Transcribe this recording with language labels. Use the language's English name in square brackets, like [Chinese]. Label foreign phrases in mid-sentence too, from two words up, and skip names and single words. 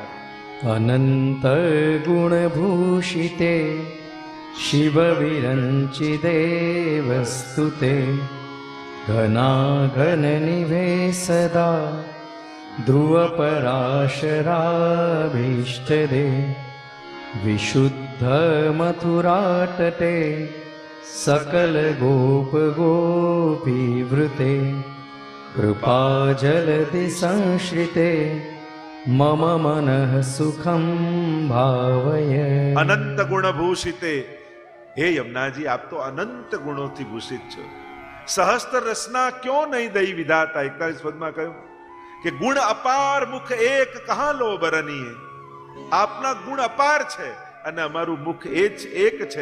[Sanskrit] અનંત ગુણભૂષિતે શિવ વિરંચિદેવ સ્તુતે ઘનાઘન નિભે સદા ધ્રુવ પરાશરાભીષ્ટદે વિશુદ્ધ મથુરાટટે सकल गोप गोपी वृते कृपा जलधि संश्रिते मम मनः सुखम भावय. [Gujarati] અનંત ગુણ ભૂષિતે, હે યમુનાજી આપ તો અનંત ગુણોથી ભૂષિત છો. [Braj] सहस्त्र रसना क्यों नहीं दई विधाता. [Gujarati] 41 પદમાં કહ્યું કે [Braj] गुण अपार मुख एक कहा लौं बरनिए. [Gujarati] આપના ગુણ અપાર છે અને અમારું મુખ એ જ એક છે.